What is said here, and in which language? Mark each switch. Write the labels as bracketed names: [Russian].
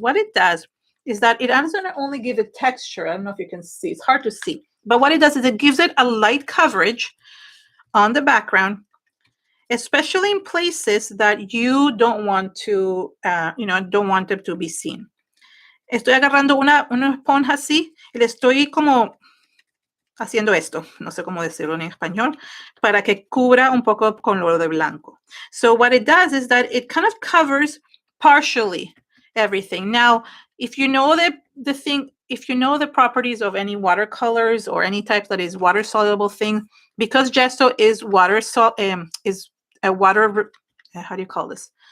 [English] What it does is that it doesn't only give it texture, I don't know if you can see, it's hard to see, but what it does is it gives it a light coverage on the background, especially in places that you don't want to, don't want them to be seen. [Spanish] Estoy agarrando una esponja así y le estoy como haciendo esto, no sé cómo decirlo en español, para que cubra un poco con lo de blanco. [English] So what it does is that it kind of covers partially everything. Now, if you know if you know the properties of any watercolors or any type that is water soluble thing, because gesso is how do you call this?